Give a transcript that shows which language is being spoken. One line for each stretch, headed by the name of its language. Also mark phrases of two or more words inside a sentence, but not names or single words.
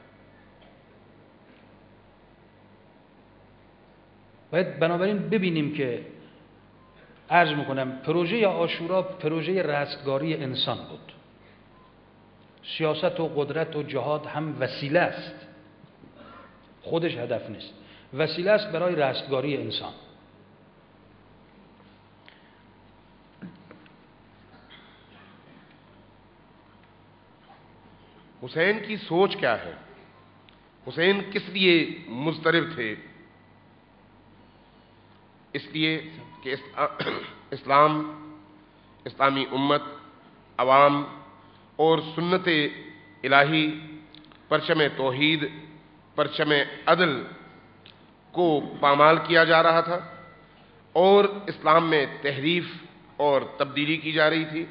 Persian: باید بنابراین ببینیم که عرض میکنم پروژه عاشورا پروژه رستگاری انسان بود. سیاست و قدرت و جهاد هم وسیله است، خودش هدف نیست، وسیله است برای رستگاری انسان.
Urdu: حسین کی سوچ کیا ہے? حسین کس لیے مضطرب تھے? اس لیے کہ اسلام، اسلامی امت، عوام اور سنت الٰہی، پرچم توحید، پرچم عدل کو پامال کیا جا رہا تھا اور اسلام میں تحریف اور تبدیلی کی جا رہی تھی.